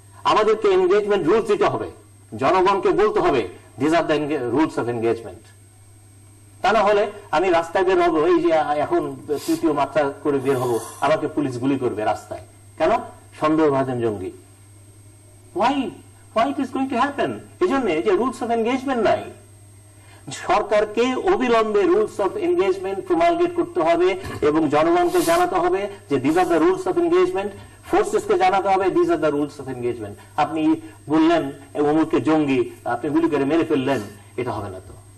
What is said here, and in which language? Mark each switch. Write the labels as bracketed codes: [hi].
[bn] আমাদেরকে engagement rules দিতে হবে, জনগণকে বলতে হবে [en] This are the rules of engagement. [bn] তা না হলে আমি রাস্তায় বের হবো, এই যে এখন 3য় মাত্রা করে বের হবো, আমাকে পুলিশ গুলি করবে রাস্তায়, কেন? সন্দেহভাজন জঙ্গি। [en] why it is going to happen? [bn] এই জন্য যে রুলস অফ এনগেজমেন্ট নাই, সরকারকে অবিলম্বে রুলস অফ এনগেজমেন্ট প্রমালগেট করতে হবে এবং জনগণকে জানাতে হবে যে [en] this are the rules of engagement, [bn] ফোর্সেসকে জানাতে হবে this are the rules of engagement. আপনি বললেন অমুককে জঙ্গি, আপনি গুলি করে মেরে ফেললেন, এটা হবে না তো।